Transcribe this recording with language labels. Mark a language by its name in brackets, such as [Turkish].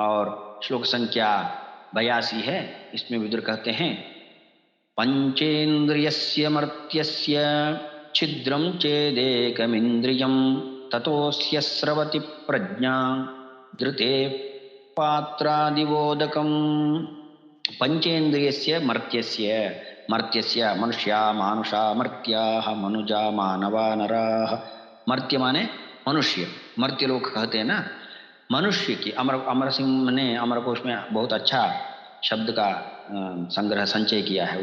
[Hindi] और श्लोक संख्या 82 है, इसमें विदुर कहते हैं, [Sanskrit] पंचेन्द्रियस्य मर्त्यस्य छिद्रं चेदेकमिन्द्रियं ततोऽस्य स्रवति प्रज्ञा धृते पात्रादिवोदकम्। पंचेन्द्रियस्य मर्त्यस्य, मर्त्यस्य मनुष्या मानुषा मर्त्याः मनुजा मानवा नराः। [Hindi] मर्त्य माने मनुष्य, मर्त्य लोग कहते हैं ना। मनुष्य की अमर सिंह ने अमरकोश में बहुत अच्छा शब्द का संग्रह संचय किया है।